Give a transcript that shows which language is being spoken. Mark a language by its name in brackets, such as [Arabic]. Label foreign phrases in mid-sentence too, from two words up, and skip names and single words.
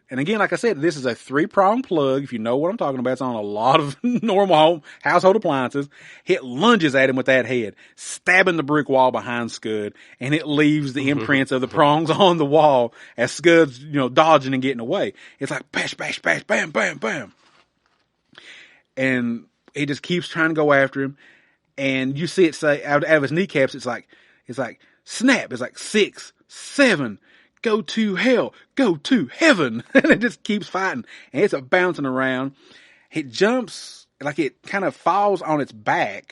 [English] And again, like I said, this is a 3-prong plug. If you know what I'm talking about, it's on a lot of normal household appliances. It lunges at him with that head, stabbing the brick wall behind Scud, and it leaves the imprints of the prongs on the wall as Scud's, dodging and getting away. It's like bash, bash, bash, bam, bam, bam. And he just keeps trying to go after him. And you see it say out of his kneecaps, it's like snap. It's like 6, 7, go to hell, go to heaven. And it just keeps fighting. And it's bouncing around. It jumps, like it kind of falls on its back.